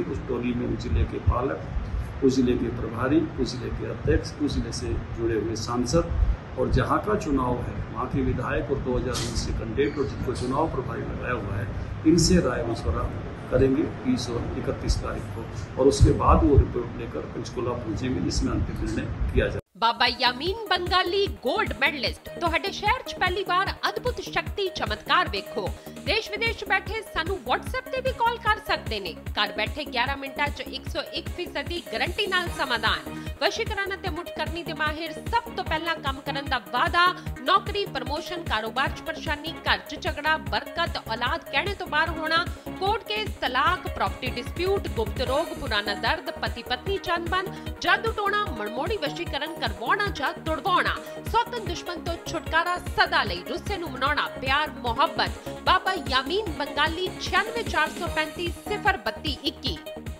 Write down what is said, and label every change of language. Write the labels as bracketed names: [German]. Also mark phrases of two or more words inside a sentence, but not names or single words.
[Hindi] उस टोली में उस जिले के पालक, उस जिले के प्रभारी, उस जिले के अध्यक्ष, उस जिले से जुड़े हुए सांसद और जहाँ का चुनाव है वहाँ के विधायक और 2019 से कैंडिडेट और जिनको चुनाव प्रभारी लगाया हुआ है इनसे राय मशवरा करेंगे 30 और 31 तारीख को और उसके बाद वो रिपोर्ट लेकर पंचकुला पहुंचेंगे जिसमें अंतिम निर्णय किया जाए। [Punjabi] बाबा यामीन बंगाली [English] gold medalist [Punjabi] ਤੁਹਾਡੇ ਸ਼ਹਿਰ 'ਚ ਪਹਿਲੀ ਵਾਰ ਅਦਭੁਤ ਸ਼ਕਤੀ ਚਮਤਕਾਰ ਵੇਖੋ। ਦੇਸ਼ ਵਿਦੇਸ਼ ਬੈਠੇ ਸਾਨੂੰ WhatsApp ਤੇ ਵੀ ਕਾਲ ਕਰ ਸਕਦੇ ਨੇ। ਘਰ ਬੈਠੇ 11 ਮਿੰਟਾਂ 'ਚ 101% ਦੀ ਗਾਰੰਟੀ ਨਾਲ ਸਮਾਧਾਨ। ਵਸ਼ੀਕਰਨ ਅਤੇ ਮੁਠਕਰਨੀ ਦੇ ਮਾਹਿਰ ਸਭ ਤੋਂ ਪਹਿਲਾਂ ਕੰਮ ਕਰਨ ਦਾ ਵਾਅਦਾ। ਨੌਕਰੀ, ਪ੍ਰਮੋਸ਼ਨ, ਕਾਰੋਬਾਰ 'ਚ ਪਰੇਸ਼ਾਨੀ, ਘਰ 'ਚ ਝਗੜਾ, ਬਰਕਤ, ਔਲਾਦ ਕਹਿਣੇ ਤੋਂ ਬਾਹਰ ਹੋਣਾ, ਕੋਰਟ ਕੇਸ, ਤਲਾਕ, [English] property dispute, [Punjabi] ਗੁਪਤ ਰੋਗ, ਪੁਰਾਣਾ ਦਰਦ, ਪਤੀ ਪਤਨੀ ਚਨਬਨ, ਜਾਦੂ ਟੋਨਾ, ਮਨਮੋੜੀ ਵਸ਼ੀਕਰਨ ਕਰਵਾਨਾ ਜਾਂ ਤੁੜਵਾਉਣਾ, ਸੌਤਨ ਦੁਸ਼ਮਣ ਤੋਂ ਛੁਟਕਾਰਾ, ਸਦਾ ਲਈ ਰੁੱਸੇ ਨੂੰ ਮਨਾਉਣਾ, ਪਿਆਰ ਮੁਹੱਬਤ। ਬਾਬਾ ਯਾਮੀਨ ਬੰਗਾਲੀ 96 435 032 21।